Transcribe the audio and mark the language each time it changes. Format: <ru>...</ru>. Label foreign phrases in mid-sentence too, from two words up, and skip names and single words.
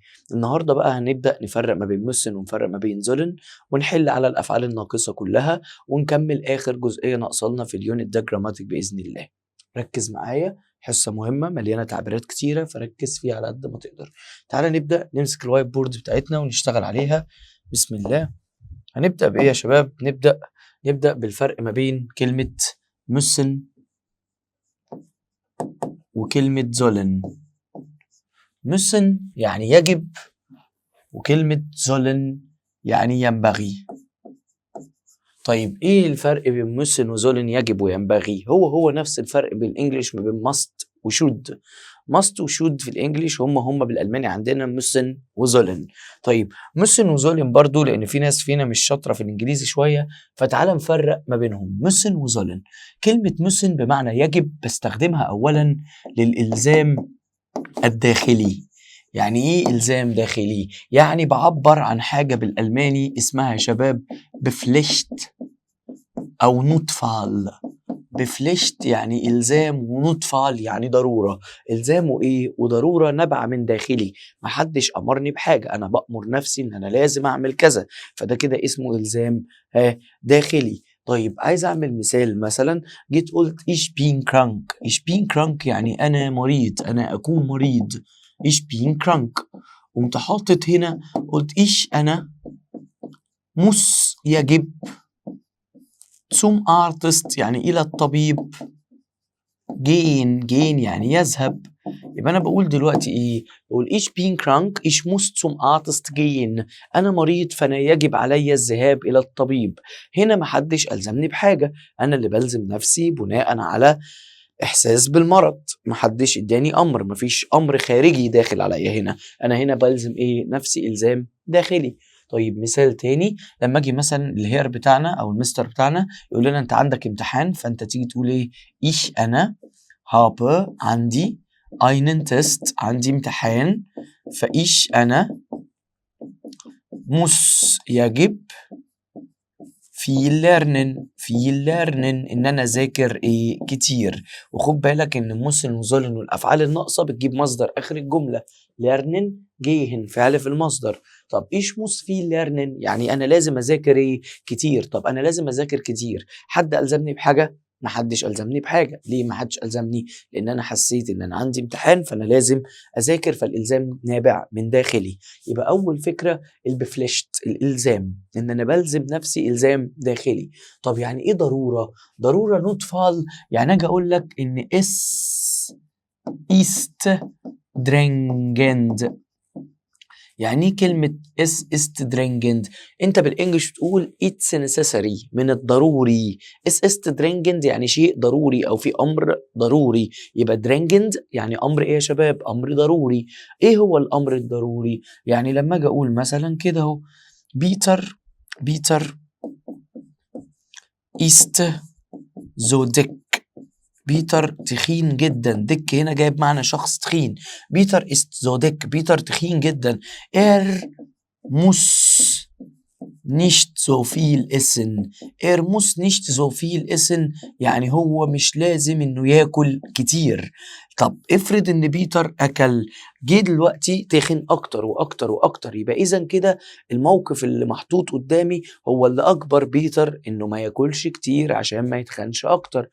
<ar>النهاردة بقى هنبدأ نفرق ما بين müssen ونفرق ما بين زولن، ونحل على الأفعال الناقصة كلها، ونكمل آخر جزئية ناقصالنا في اليونت ده جراماتيك بإذن الله. ركز معايا، حصة مهمة مليانة تعبيرات كتيرة، فركز فيها على قد ما تقدر. تعالى نبدأ نمسك الوايت بورد بتاعتنا ونشتغل عليها. بسم الله. هنبدأ بإيه يا شباب؟ نبدأ بالفرق ما بين كلمة müssen وكلمة sollen. müssen يعني يجب، وكلمة sollen يعني ينبغي. طيب ايه الفرق بين müssen وsollen يجب وينبغي؟ هو نفس الفرق بين الانجليش ما بين must وshould. must وshould في الانجليش هم بالالماني عندنا müssen وsollen. طيب müssen وsollen برضو، لان في ناس فينا مش شاطره في الانجليزي شويه، فتعال نفرق ما بينهم. müssen وsollen، كلمه müssen بمعنى يجب بستخدمها اولا للالزام الداخلي. يعني ايه الزام داخلي؟ يعني بعبر عن حاجه بالالماني اسمها يا شباب بفليشت او نوتفال. بفليشت يعني الزام، ونوتفال يعني ضروره. الزام وايه وضروره نبع من داخلي، محدش امرني بحاجه، انا بامر نفسي ان انا لازم اعمل كذا، فده كده اسمه الزام داخلي. طيب عايز اعمل مثال، مثلا جيت قلت</ar> <de>ich bin krank. ich bin krank</de> <ar>يعني انا مريض، انا اكون مريض.</ar> <de>ich bin krank.</de> <ar>قمت حاطط هنا قلت انا muss يجب</ar> <de>zum Arzt</de> <ar>يعني إلى الطبيب. gehen يعني يذهب. يبقى أنا بقول دلوقتي إيه؟</ar> <de>بقول ich bin krank ich muss zum Arzt gehen.</de> <ar>أنا مريض فأنا يجب علي الذهاب إلى الطبيب. هنا محدش ألزمني بحاجة، أنا اللي بلزم نفسي بناء على إحساس بالمرض. محدش إداني أمر، مفيش أمر خارجي داخل عليا هنا، أنا هنا بلزم إيه؟ نفسي إلزام داخلي. طيب مثال تاني، لما اجي مثلا الهير بتاعنا او المستر بتاعنا يقول لنا انت عندك امتحان، فانت تيجي تقول ايه؟ انا habe عندي</ar> <de>einen Test</de> <ar>عندي امتحان، انا muss يجب</ar> <de>viel lernen</de> <ar>ان انا اذاكر ايه؟ كتير. وخد بالك ان müssen وsollen والافعال الناقصه بتجيب مصدر اخر الجمله.</ar> <de>lernen gehen</de> <ar>فعل في المصدر. طب</ar> <de>ich muss viel lernen</de> <ar>يعني انا لازم اذاكر ايه؟ كتير. طب انا لازم اذاكر كتير، حد الزمني بحاجه؟ محدش الزمني بحاجه. ليه محدش الزمني؟ لان انا حسيت ان انا عندي امتحان فانا لازم اذاكر، فالالزام نابع من داخلي. يبقى اول فكره البفليشت، الالزام، ان انا بلزم نفسي الزام داخلي. طب يعني ايه ضروره؟ ضروره نوتفال يعني اجي اقول لك ان</ar> <de>ist dringend.</de> <ar>يعني ايه كلمة</ar> <de>ist dringend؟</de> <ar>انت بالانجلش تقول</ar> <en>it's necessary</en> <ar>من الضروري.</ar> <de>ist dringend</de> <ar>يعني شيء ضروري او في امر ضروري. يبقى dringend يعني امر ايه يا شباب؟ امر ضروري. ايه هو الامر الضروري؟ يعني لما اجي اقول مثلا كده اهو بيتر</ar> <de>ist so dick.</de> <ar>بيتر تخين جدا. ديك هنا جايب معنى شخص تخين.</ar> <de>بيتر ist so dick،</de> <ar>بيتر تخين جدا.</ar> <de>muss nicht so viel essen. muss nicht so viel essen</de> <ar>يعني هو مش لازم انه ياكل كتير. طب افرض ان بيتر اكل، جه دلوقتي تخن اكتر واكتر واكتر، يبقى اذا كده الموقف اللي محطوط قدامي هو اللي اجبر بيتر انه ما ياكلش كتير عشان ما يتخنش اكتر.</ar>